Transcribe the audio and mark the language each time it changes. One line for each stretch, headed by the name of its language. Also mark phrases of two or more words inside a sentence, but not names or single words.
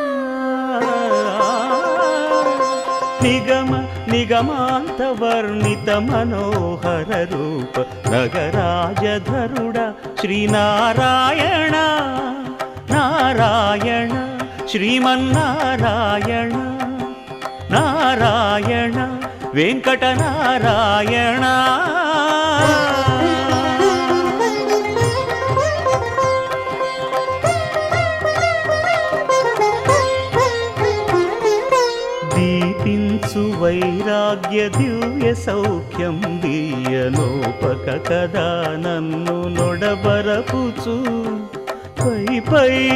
Sanskrit: निगम निगमान्तवर्णित मनोहर रूप नगराजधरुड श्रीनारायण नारायण श्रीमन्नारायण नारायण वेंकटनारायण
Telugu: వైరాగ్య దివ్య సౌఖ్యం దీయనోపక కదా నన్ను నొడబరపుచు పై పై